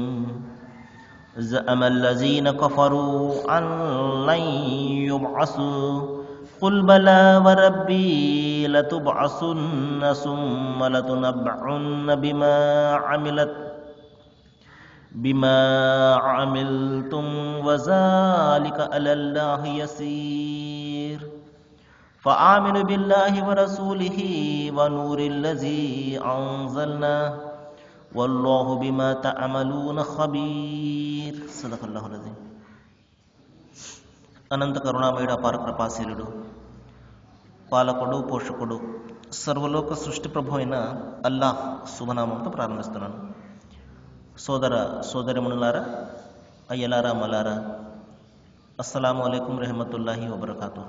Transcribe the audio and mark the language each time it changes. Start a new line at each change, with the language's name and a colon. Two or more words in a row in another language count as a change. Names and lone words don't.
Arabic: زعم الذين كفروا أن لن يبعثوا قل بلى وربي لتبعثن ثم لتنبعن بما عملتم وذلك على الله يسير. فآمنوا بالله ورسوله ونور الذي أنزلنا والله بما تعملون خبير. صدق الله العظيم.
Telugu: అనంత కరుణామయుడు అపార కృపాశీలుడు పాలకుడు పోషకుడు సర్వలోక సృష్టి ప్రభు అయిన అల్లాహ్ శుభనామంతో ప్రారంభిస్తున్నాను. సోదర సోదరిమణులారా, అయ్యలారా, మలారా,
Arabic: السلام عليكم ورحمة الله وبركاته.